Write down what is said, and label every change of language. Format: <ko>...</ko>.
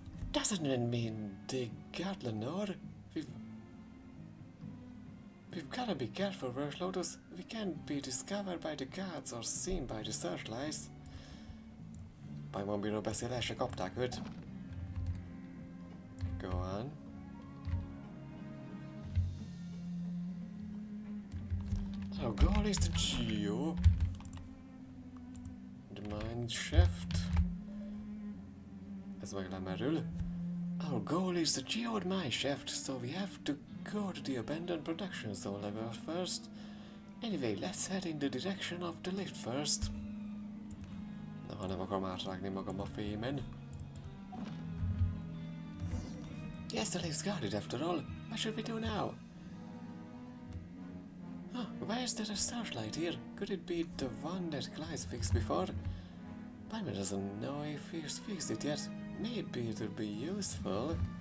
<en>Doesn't it mean they got Lenore? We've gotta be careful, Veres Lotus. We can't be discovered by the guards or seen by the searchlights.</en> <hu>Pajmonbíról beszél, el se kapták őt.</hu> <en>Go on. Our goal is the Geo. The mine shaft.</en> <hu>Ez meg lemerül.</hu> <en>Our goal is the geode mine shaft, so we have to go to the abandoned production zone level first. Anyway, let's head in the direction of the lift first.</en> <hu>Na, ha nem akarom átrágni magam a fémen.</hu> <en>Yes, the lift's guarded after all. What should we do now? Huh, why is there a searchlight here? Could it be the one that Clyde fixed before? Pieman doesn't know if he's fixed it yet. Maybe it'll be useful.</en>